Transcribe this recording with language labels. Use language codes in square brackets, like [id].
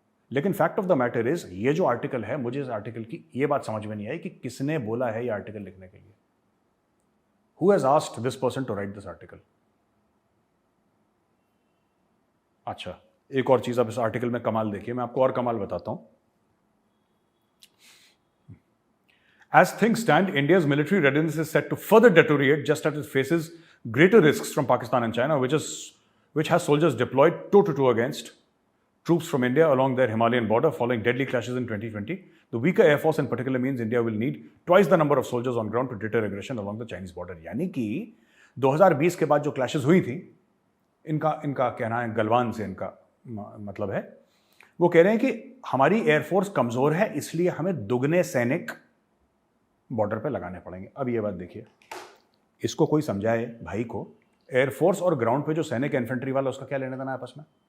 [hi] लेकिन [en] fact of the matter is, [hi] ये जो आर्टिकल है, मुझे इस आर्टिकल की ये बात समझ में नहीं आई कि किसने बोला है ये आर्टिकल लिखने के लिए। [en] Who has asked this person to write this article? [hi] अच्छा, एक और चीज आप इस आर्टिकल में कमाल देखिए, मैं आपको और कमाल बताता हूं। [en] As things stand, India's military readiness is set to further deteriorate just as it faces greater risks from Pakistan and China, which has soldiers deployed toe-to-toe against troops from India along their Himalayan border following deadly clashes in 2020. The weaker air force in particular means India will need twice the number of soldiers on ground to deter aggression along the Chinese border. [hi] यानी कि 2020 के बाद जो clashes हुई थी, इनका कहना है, गलवान से इनका मतलब है, वो कह रहे हैं कि हमारी एयरफोर्स कमजोर है, इसलिए हमें दुगने सैनिक बॉर्डर पे लगाने पड़ेंगे। अब ये बात देखिए, इसको कोई समझाए भाई को, एयरफोर्स और ग्राउंड पे जो सैनिक इन्फेंट्री वाला, उसका क्या लेना देना है आपस में?